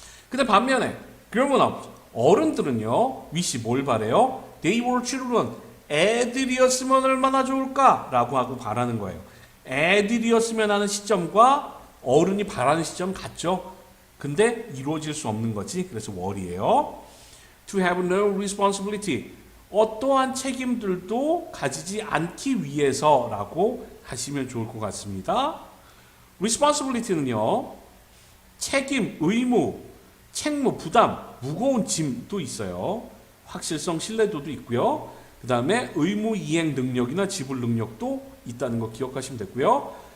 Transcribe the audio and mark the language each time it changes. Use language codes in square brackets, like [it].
[ko] 근데 반면에 grown up, 어른들은요. wish 뭘 바래요? [en] They were children. [ko] 애들이었으면 얼마나 좋을까? 라고 하고 바라는 거예요. 애들이었으면 하는 시점과 어른이 바라는 시점 같죠? 근데 이루어질 수 없는 거지. 그래서 worry예요. [en] To have no responsibility. [ko] 어떠한 책임들도 가지지 않기 위해서라고 하시면 좋을 것 같습니다. responsibility는요. 책임, 의무, 책무, 부담, 무거운 짐도 있어요. 확실성, 신뢰도도 있고요. 그 다음에 의무 이행 능력이나 지불 능력도 있다는 거 기억하시면 되고요.